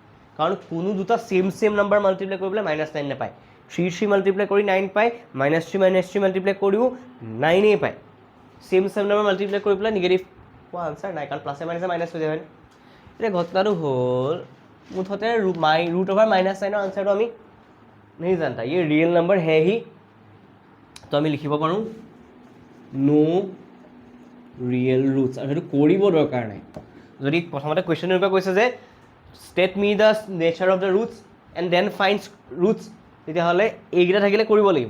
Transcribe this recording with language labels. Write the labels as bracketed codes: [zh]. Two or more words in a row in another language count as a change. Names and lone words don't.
[as] কাৰণ কোনো দুটা [en] same number [as] মাল্টিপ্লাই কৰিবলৈ -9 নাপায়। 3 মাল্টিপ্লাই কৰি 9 পায়, -3 মাল্টিপ্লাই কৰিও 9 পায়। [en] same number [as] মাল্টিপ্লাই কৰি পেলাই নিগেটিভ পোৱা আনচাৰ নাই, কাৰণ প্লাছে মাইনাছে মাইনাছ হৈ যায় হয়। এতিয়া ঘটনাটো হ'ল মুঠতে √9 আনচাৰটো আমি [hi] नहीं जानता, ये [en] real number [hi] है ही, [as] তো আমি লিখিব পাৰোঁ [en] no real roots, [as] আৰু সেইটো কৰিব দৰকাৰ নাই। যদি প্ৰথমতে কুৱেশ্যন এনেকুৱা কৈছে যে [en] state me the nature of the roots and then find roots, [as] তেতিয়াহ'লে এইকেইটা থাকিলে কৰিব লাগিব।